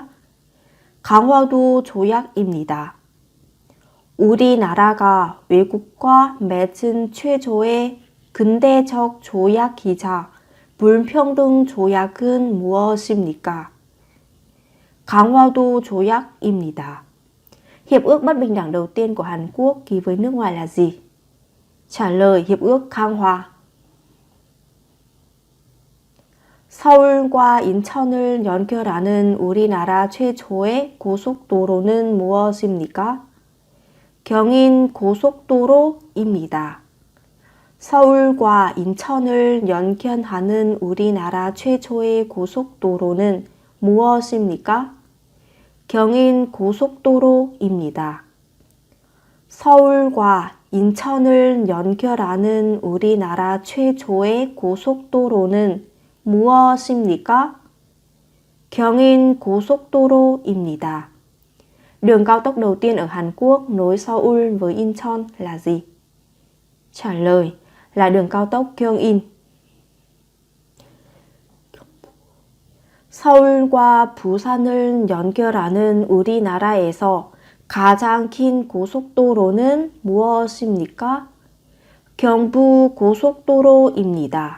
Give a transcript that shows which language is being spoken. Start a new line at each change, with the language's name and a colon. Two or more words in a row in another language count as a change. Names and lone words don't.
Korean: 강화도 조약입니다. 우리나라가 외국과 맺은 최초의 근대적 조약이자 불평등 조약은 무엇입니까? 강화도 조약입니다.
Vietnamese: Hiệp ước bất bình đẳng đầu tiên của Hàn Quốc ký với nước ngoài là gì? Trả lời Hiệp ước Khang Hòa.
Korean: 서울과 인천을 연결하는 우리나라 최초의 고속도로는 무엇입니까? 경인 고속도로입니다. 서울과 인천을 연결하는 우리나라 최초의 고속도로는 무엇입니까? 경인 고속도로입니다. 서울과 인천을 연결하는 우리나라 최초의 고속도로는 무엇입니까? 경인 고속도로입니다.
Vietnamese: Đường cao tốc đầu tiên ở Hàn Quốc nối Seoul với Incheon là gì? Trả lời là đường cao tốc Gyeongin.
Korean: 서울과 부산을 연결하는 우리나라에서 가장 긴 고속도로는 무엇입니까? 경부 고속도로입니다.